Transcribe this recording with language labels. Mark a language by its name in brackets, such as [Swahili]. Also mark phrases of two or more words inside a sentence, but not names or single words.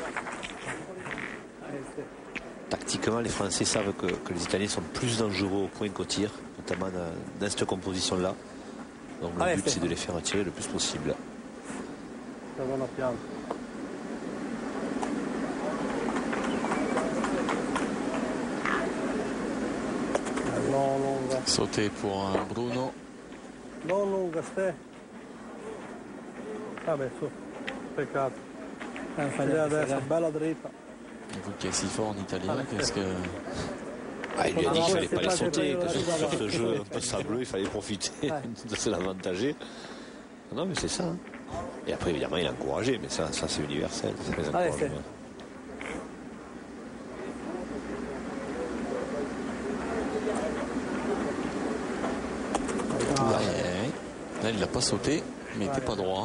[French] Tactiquement, les Français savent que les Italiens sont plus dangereux au point qu'au tir, notamment dans cette composition-là. Donc le but, c'est de les faire tirer le plus possible. Sauté pour Bruno. [Italian] Non lunga, ste. Vabbè, su. Peccato. Adesso, bella dritta. [French] Vous qui est si fort en italien, qu'est-ce que... Il lui a dit qu'il ne fallait pas les sauter, que sur ce jeu un peu sableux, il fallait profiter de se l'avantager. Non, mais c'est ça. Hein. Et après, évidemment, il a encouragé, mais ça c'est universel. Ça fait encouragement. Là, il n'a pas sauté, mais il n'était pas droit.